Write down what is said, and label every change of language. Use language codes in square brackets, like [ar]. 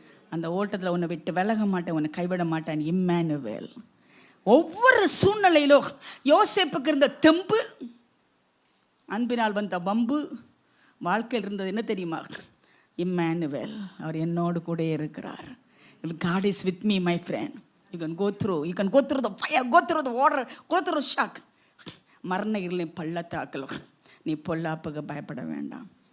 [ta] அந்த ஓட்டத்தில் உன்னை விட்டு விலக மாட்டேன், உன்னை கைவிட மாட்டேன். இம்மானுவேல். ஒவ்வொரு சூழ்நிலையிலும் யோசேப்புக்கு இருந்த தெம்பு, அன்பினால் வந்த வம்பு, வாழ்க்கையில் இருந்தது என்ன தெரியுமா? இம்மானுவேல், அவர் என்னோடு கூட இருக்கிறார். [en] If God is with me, my friend, you can go through the fire, go through the water, go through shock. [ta] மரண இருளின் பள்ளத்தாக்கிலும் நீ பொல்லாப்புக்கு பயப்பட வேண்டாம்.